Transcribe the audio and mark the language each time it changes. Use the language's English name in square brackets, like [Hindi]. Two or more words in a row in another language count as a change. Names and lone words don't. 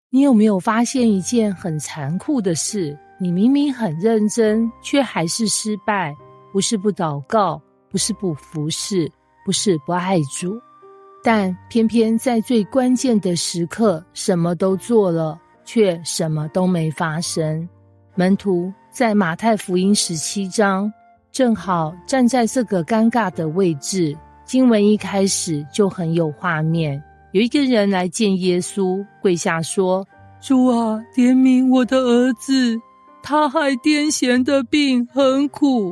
[Chinese] 你有沒有發現一件很殘酷的事？你明明很認真，卻還是失敗。不是不禱告，不是不服侍，不是不愛主，但偏偏在最關鍵的時刻，什麼都做了，卻什麼都沒發生。門徒在馬太福音17章，正好站在這個尷尬的位置。經文一開始就很有畫面，有一個人來見耶穌，跪下說：主啊，憐憫我的兒子，他害癲癇的病很苦。